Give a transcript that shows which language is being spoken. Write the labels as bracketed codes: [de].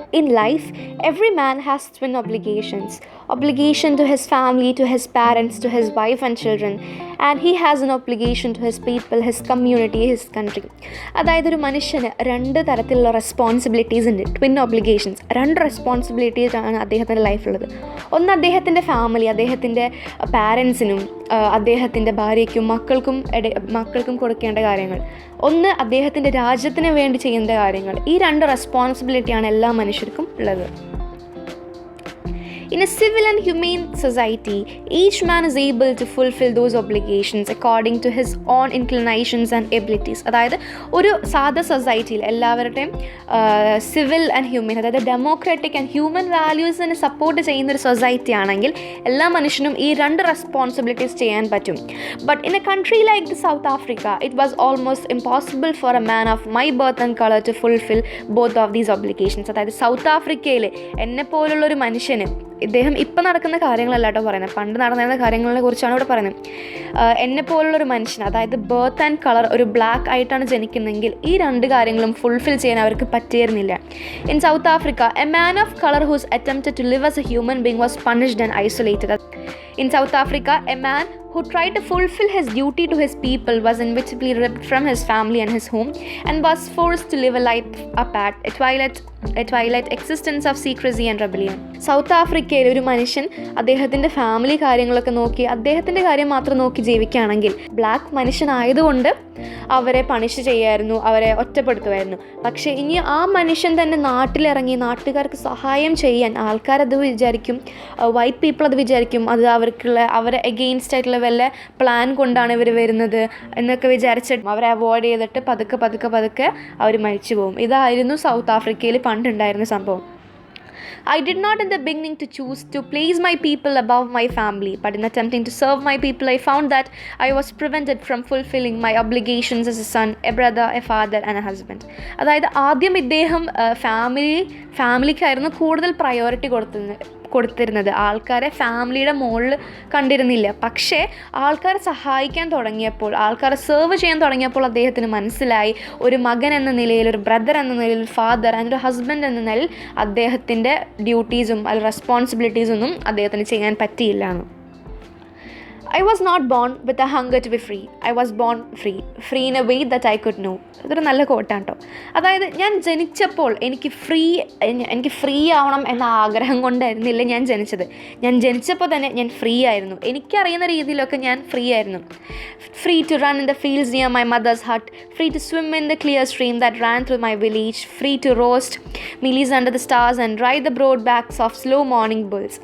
[en] life, every man has twin obligations. Obligation to his family, to his parents, to his wife and children. And he has an obligation to his people, his community, his country. [ml] അതായത് ഒരു മനുഷ്യന് രണ്ട് തരത്തിലുള്ള responsibilities ഉണ്ട്, twin obligations. രണ്ട് responsibilities ആണ് അദ്ദേഹത്തിൻ്റെ ലൈഫിലുള്ളത്. ഒന്ന് അദ്ദേഹത്തിൻ്റെ ഫാമിലി, അദ്ദേഹത്തിൻ്റെ പാരൻസിനും അദ്ദേഹത്തിൻ്റെ ഭാര്യയ്ക്കും മക്കൾക്കും കൊടുക്കേണ്ട കാര്യങ്ങൾ. ഒന്ന് അദ്ദേഹത്തിൻ്റെ രാജ്യത്തിന് വേണ്ടി ചെയ്യുന്ന കാര്യങ്ങൾ. ഈ രണ്ട് റെസ്പോൺസിബിലിറ്റിയാണ് എല്ലാ മനുഷ്യർക്കും ഉള്ളത്. [en] In a civil and humane society, each man is able to fulfill those obligations according to his own inclinations and abilities. [ml] അതായത് ഒരു സാധാ സൊസൈറ്റിയിൽ എല്ലാവരുടെയും [en] civil and human, [ml] അതായത് ഡെമോക്രാറ്റിക് ആൻഡ് ഹ്യൂമൻ വാല്യൂസിനെ സപ്പോർട്ട് ചെയ്യുന്നൊരു സൊസൈറ്റി ആണെങ്കിൽ എല്ലാ മനുഷ്യനും ഈ രണ്ട് റെസ്പോൺസിബിലിറ്റീസ് ചെയ്യാൻ പറ്റും. [en] But in a country like the South Africa, it was almost impossible for a man of my birth and colour to fulfil both of these obligations. [ml] അതായത് south ആഫ്രിക്കയിൽ എന്നെ പോലുള്ളൊരു മനുഷ്യന്, ഇദ്ദേഹം ഇപ്പം നടക്കുന്ന കാര്യങ്ങളല്ല കേട്ടോ പറയുന്നത്, പണ്ട് നടന്നിരുന്ന കാര്യങ്ങളെ കുറിച്ചാണ് ഇവിടെ പറയുന്നത്. എന്നെ പോലുള്ളൊരു മനുഷ്യൻ, അതായത് [en] birth and colour [ml] ഒരു ബ്ലാക്ക് ആയിട്ടാണ് ജനിക്കുന്നതെങ്കിൽ ഈ രണ്ട് കാര്യങ്ങളും ഫുൾഫിൽ ചെയ്യാൻ അവർക്ക് പറ്റിയിരുന്നില്ല. [en] In South Africa, a man of colour whose attempted to live as a human being was punished and isolated. In South Africa, a man who tried to fulfill his duty to his people was inevitably ripped from his family and his home and was forced to live a life apart, a twilight existence of secrecy and rebellion. [ml] South ആഫ്രിക്കയിൽ ഒരു മനുഷ്യൻ അദ്ദേഹത്തിൻ്റെ family കാര്യങ്ങളൊക്കെ നോക്കി അദ്ദേഹത്തിൻ്റെ കാര്യം മാത്രം നോക്കി ജീവിക്കുകയാണെങ്കിൽ ബ്ലാക്ക് മനുഷ്യനായതുകൊണ്ട് അവരെ പണിഷ് ചെയ്യായിരുന്നു, അവരെ ഒറ്റപ്പെടുത്തുമായിരുന്നു. പക്ഷേ ഇനി ആ മനുഷ്യൻ തന്നെ നാട്ടിലിറങ്ങി നാട്ടുകാർക്ക് സഹായം ചെയ്യാൻ ആൾക്കാരത് വിചാരിക്കും, വൈറ്റ് പീപ്പിൾ അത് വിചാരിക്കും അത് അവരെ എഗെയിൻസ്റ്റ് ആയിട്ടുള്ള വല്ല പ്ലാൻ കൊണ്ടാണ് ഇവർ വരുന്നത് എന്നൊക്കെ വിചാരിച്ചിട്ട് അവരെ അവോയ്ഡ് ചെയ്തിട്ട് പതുക്കെ അവർ മരിച്ചു പോകും. ഇതായിരുന്നു സൗത്ത് ആഫ്രിക്കയിൽ പണ്ടുണ്ടായിരുന്ന സംഭവം. [en] I did not in the beginning to choose to place my people above my family, but in attempting to serve my people, I found that I was prevented from fulfilling my obligations as a son, a brother, a father and a husband. [ml] അതായത് ആദ്യം ഇദ്ദേഹം ഫാമിലിക്കായിരുന്നു കൂടുതൽ priority കൊടുത്തിരുന്നത്, ആൾക്കാരെ ഫാമിലിയുടെ മുകളിൽ കണ്ടിരുന്നില്ല. പക്ഷേ ആൾക്കാരെ സഹായിക്കാൻ തുടങ്ങിയപ്പോൾ, ആൾക്കാരെ സെർവ് ചെയ്യാൻ തുടങ്ങിയപ്പോൾ അദ്ദേഹത്തിന് മനസ്സിലായി ഒരു മകൻ എന്ന നിലയിൽ, ഒരു ബ്രദർ എന്ന നിലയിൽ, ഫാദർ ആൻഡ് ഒരു ഹസ്ബൻഡ് എന്ന നിലയിൽ അദ്ദേഹത്തിൻ്റെ ഡ്യൂട്ടീസും അല്ലെങ്കിൽ റെസ്പോൺസിബിലിറ്റീസൊന്നും അദ്ദേഹത്തിന് ചെയ്യാൻ പറ്റിയില്ല എന്ന്. [en] I was not born with a hunger to be free. I was born free in a way that I could know. [ml] അതൊരു നല്ല കോട്ടാണ് കേട്ടോ. അതായത് ഞാൻ ജനിച്ചപ്പോൾ എനിക്ക് ഫ്രീ ആവണം എന്ന ആഗ്രഹം കൊണ്ടായിരുന്നില്ല ഞാൻ ജനിച്ചത്. ഞാൻ ജനിച്ചപ്പോൾ തന്നെ ഞാൻ ഫ്രീ ആയിരുന്നു. എനിക്കറിയുന്ന രീതിയിലൊക്കെ ഞാൻ ഫ്രീ ആയിരുന്നു. [en] Free to run in the fields near my mother's hut, free to swim in the clear stream that ran through my village, free to roast mealies under the stars and ride the broad backs of slow morning birds.